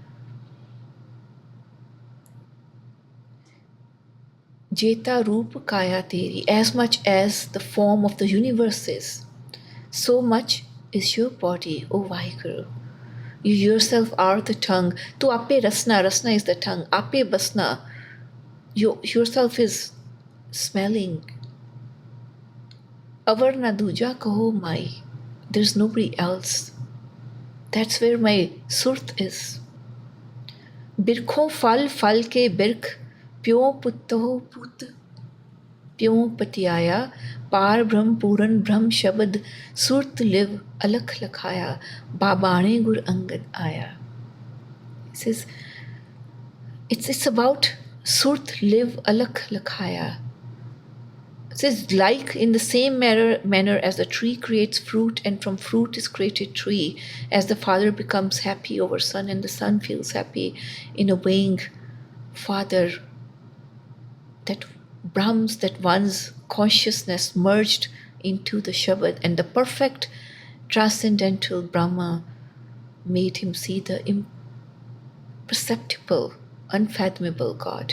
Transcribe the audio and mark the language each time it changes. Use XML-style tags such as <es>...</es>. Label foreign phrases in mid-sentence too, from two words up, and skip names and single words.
<pa>ਜੇਤਾ ਰੂਪ ਕਾਇਆ ਤੇਰੀ,</pa> <en>as much as the form of the universe is, so much is your body, O Vaheguru. You yourself are the tongue.</en> <pa>ਤੂ ਆਪੇ ਰਸਨਾ,</pa> <en>rasna is the tongue.</en> <pa>ਆਪੇ ਬਸਨਾ,</pa> <en>you yourself is smelling.</en> <pa>ਅਵਰੁ ਨ ਦੂਜਾ ਕਹਉ ਮਾਈ,</pa> <en>there's nobody else. That's where my surt is.</en> <pa>ਬਿਰਖੋ ਫਲ ਫਲ ਕੇ ਬਿਰਖ, ਪਿਓ ਪੁੱਤਹੋ ਪੁੱਤ, ਪਿਓ ਪਤੀਆਇਆ, ਪਾਰ ਬ੍ਰਹਮ ਪੂਰਨ ਬ੍ਰਹਮ ਸ਼ਬਦ, ਸੁਰਤਿ ਲਿਵੈ ਅਲਖੁ ਲਖਾਇਆ, ਬਾਬਾਣੈ ਗੁਰ ਅੰਗਦ ਆਇਆ.</pa> <en>It says, it's about</en> <pa>ਸੁਰਤਿ ਲਿਵੈ ਅਲਖੁ ਲਖਾਇਆ.</pa> <en>It says, like in the same manner as the tree creates fruit, and from fruit is created tree, as the father becomes happy over son, and the son feels happy in obeying father, that Brahms, that one's consciousness merged into the Shabad, and the perfect transcendental Brahma made him see the imperceptible, unfathomable God.</en>